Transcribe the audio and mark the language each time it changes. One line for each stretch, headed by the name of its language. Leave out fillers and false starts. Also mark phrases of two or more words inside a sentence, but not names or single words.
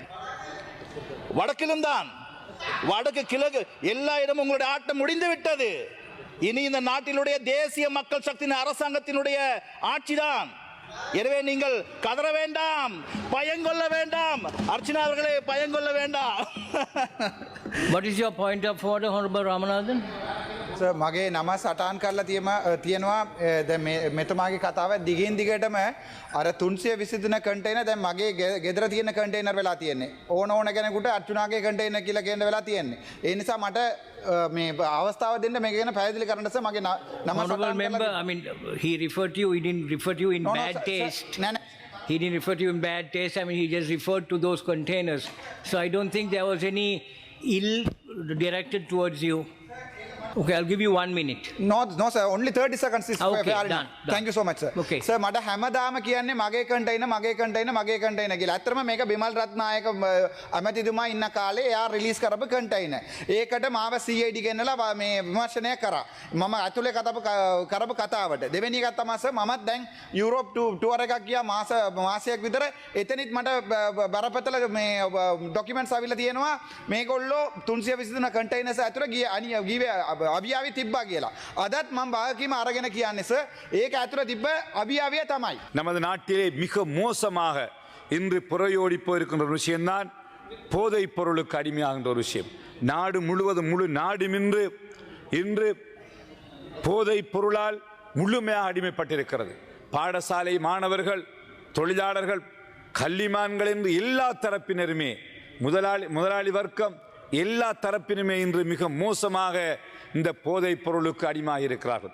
Tamil: வடக்கிலும் தான், வடக்கு கிழக்கு எல்லா இடமும் உங்களுடைய ஆட்டம் முடிந்து விட்டது. இனி இந்த நாட்டினுடைய தேசிய மக்கள் சக்தியின் அரசாங்கத்தினுடைய ஆட்சிதான். எனவே நீங்கள் கதற வேண்டாம், பயங்கொள்ள வேண்டாம். அர்ச்சனா அவர்களே, பயங்கொள்ள வேண்டாம்.
English: What is your point of order, Honorable Ramanathan?
Sinhala: සර්, මගේ නම සටහන් කරලා තියෙනවා. දැන් මෙතුමාගේ කතාව දිගින් දිගටම අර 323 කන්ටේනර් දැන් මගේ ගෙදර තියෙන කන්ටේනර් වෙලා තියෙන්නේ. ඕන කෙනෙකුට අර්චුනාගේ කන්ටේනර් කියලා කියන්න වෙලා තියෙන්නේ. ඒ නිසා මට මේ අවස්ථාව දෙන්න මේක ගැන පැහැදිලි කරන්න සර්. මගේ නම
English: Honorable member, I mean, he referred to you, he didn't refer to you in bad taste. He didn't refer to you in bad taste. I mean, he just referred to those containers. So I don't think there was any ill directed towards you. Okay, I'll give you 1 minute. No sir, only 30 seconds is okay, fair. done. Thank you so much sir. Okay. Sir,
Sinhala: මට හැමදාම කියන්නේ මගේ කන්ටේනර් කියලා. ඇත්තටම මේක බිමල් රත්නායක අමැතිතුමා ඉන්න කාලේ එයා රිලීස් කරපු කන්ටේනර්. ඒකට මාව CID ගෙන්නලා මේ විමර්ශනය කරා. මම ඇතුලේ කරපු කතාවට. දෙවෙනි එකක් තමයි සර්, මමත් දැන්
English: Europe tour
Sinhala: එකක් ගියා මාසයක් විතර. එතනිත් මට බරපතල මේ ડોකියුමන්ට්ස් ආවිල්ලා තියෙනවා. මේගොල්ලෝ 323 කන්ටේනර්ස් ඇතුලේ ගියේ අභියාවි තිබ්බා කියලා. අදත් මම භාගකීම අරගෙන කියන්නේ සර්, ඒක ඇතුළේ තිබ්බ අභියාවිය තමයි.
Tamil: நமது நாட்டிலே மிக மோசமாக இன்று புறையோடி போயிருக்கின்ற ஒரு விஷயம்தான் போதைப் பொருளுக்கு அடிமையாகின்ற ஒரு விஷயம். நாடு முழுவதும் முழு நாடும் இன்று போதைப் பொருளால் முழுமையாக அடிமைப்பட்டிருக்கிறது. பாடசாலை மாணவர்கள், தொழிலாளர்கள், கல்விமான்கள் என்று எல்லா தரப்பினருமே, முதலாளி வர்க்கம் எல்லா தரப்பினுமே இன்று மிக மோசமாக இந்த போதைப் பொருளுக்கு அடிமையாக இருக்கிறார்கள்.